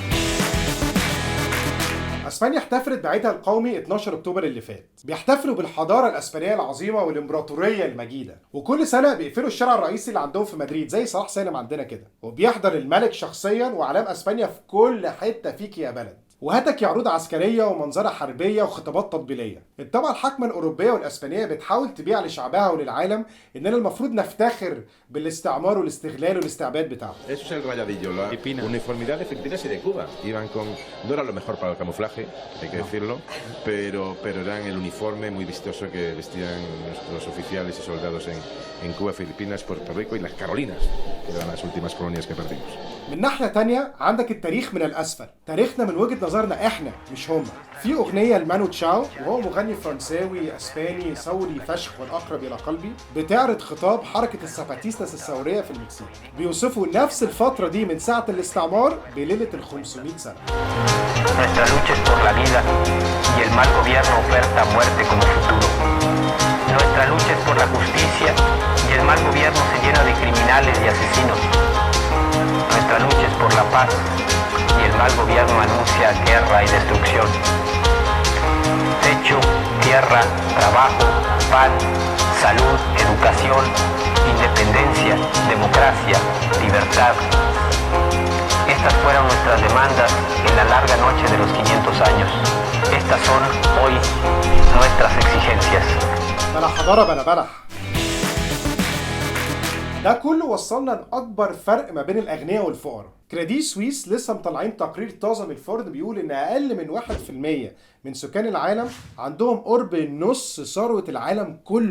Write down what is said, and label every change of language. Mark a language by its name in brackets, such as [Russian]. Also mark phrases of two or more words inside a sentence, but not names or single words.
[Arabic] اسبانيا احتفلت بعيدها القومي 12 اكتوبر اللي فات، بيحتفلوا بالحضاره الاسبانيه العظيمه والامبراطوريه المجيده، وكل سنه بيقفلوا الشارع الرئيسي اللي عندهم في مدريد زي صلاح سالم عندنا كده، وبيحضر الملك شخصيا واعلام اسبانيا في كل حته فيك يا بلد، وهاتك عروض عسكريه ومنظره حربيه وخطابات تطبيليه. الطبقه الحاكمه الاوروبيه والاسبانيه بتحاول تبيع لشعبها وللعالم اننا المفروض نفتخر بالاستعمار والاستغلال والاستعباد بتاعهم. [Spanish] Eso es el rayadillo, la uniformidad de Filipinas y de Cuba. Iban con, no era lo mejor para el camuflaje, hay que decirlo, pero eran el uniforme muy vistoso que vestían nuestros oficiales y soldados en Cuba, Filipinas, Puerto Rico y las Carolinas, que eran las últimas colonias que perdimos. [Arabic] من ناحية تانية عندك التاريخ من الأسفل، تاريخنا من وجهة نظرنا إحنا مش هما. في أغنية لمانو تشاو وهو مغني فرنساوي أسباني ثوري فشخ والأقرب إلى قلبي، بتعرض خطاب حركة الساباتيستاس الثورية في المكسيك، بيوصفوا نفس الفترة دي من ساعة الاستعمار بليلة ال 500 سنة. [Spanish] Nuestra lucha es por la vida y el mal gobierno oferta muerte como futuro. Nuestra lucha es por la justicia y el mal gobierno se llena de criminales y asesinos. Nuestra lucha es por la paz y el mal gobierno anuncia guerra y destrucción. Techo, tierra, trabajo, pan, salud, educación, independencia, democracia, libertad. Estas fueron nuestras demandas en la larga noche de los 500 años. Estas son hoy nuestras exigencias. [Arabic] بلا حضارة بلا بلح. ده كله وصلنا لأكبر فرق ما بين الأغنياء والفقراء. كريدي سويس لسه مطلعين تقرير طازة من الفورد بيقول إن أقل من 1% من سكان العالم عندهم قرب نص ثروة العالم كله.